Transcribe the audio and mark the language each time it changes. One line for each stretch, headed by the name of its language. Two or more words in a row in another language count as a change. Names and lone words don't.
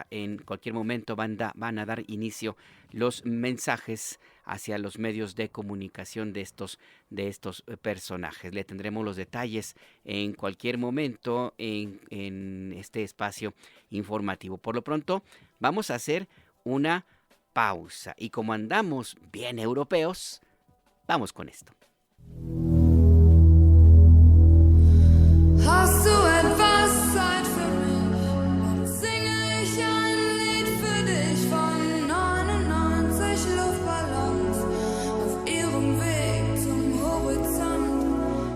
Spanish: En cualquier momento van a dar inicio los mensajes hacia los medios de comunicación de estos personajes. Le tendremos los detalles en cualquier momento en este espacio informativo. Por lo pronto, vamos a hacer una pausa. Y como andamos bien europeos, vamos con esto.
German: Hast du etwas Zeit für mich? Dann singe ich ein Lied für dich von 99 Luftballons auf ihrem Weg zum Horizont.